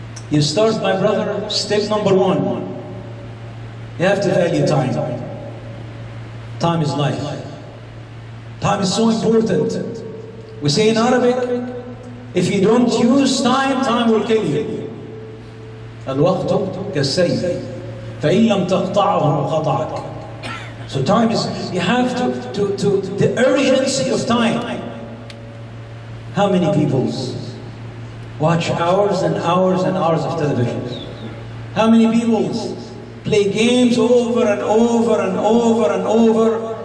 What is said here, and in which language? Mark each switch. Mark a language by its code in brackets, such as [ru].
[en] You start, my brother, step number 1. You have to value time. Time is life. Time is so important. We say in Arabic, if you don't use time, time will kill you. [ar] الوقت كالسيف فإن لم تقطعه قطعك. [en] So time is, you have to the urgency of time. How many people watch hours and hours and hours of television? How many people play games over and over and over and over?